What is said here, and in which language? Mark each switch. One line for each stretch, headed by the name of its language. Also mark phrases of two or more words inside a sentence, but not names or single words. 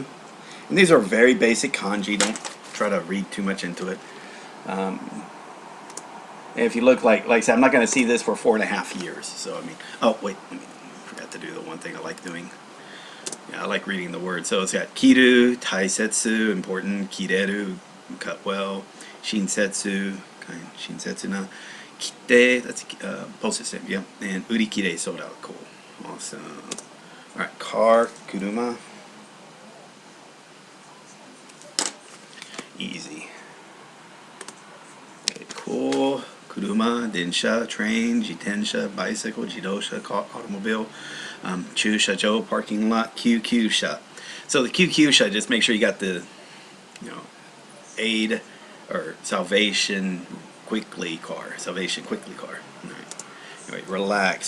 English: And these are very basic kanji. Don't try to read too much into it. And if you look like I said, I'm not going to see this for 4.5 years. So I mean, oh wait, I forgot to do the one thing I like doing. Yeah, I like reading the words. So it's got
Japanese: 切る、大切,
English: important, kireru, cut well, shinsetsu, kind
Japanese: 親切な,
English: kite, that's postage stamp, yeah, and urikire sold out, cool, awesome. All right, car, kuruma, easy. Okay, cool.
Japanese: 車、電車,
English: train, jitensha, bicycle, jidosha, automobile, chushajo, parking lot, kyukyusha. So the kyukyusha, just make sure you got the, you know, aid or salvation quickly car. Salvation quickly car. All right. Anyway, relax.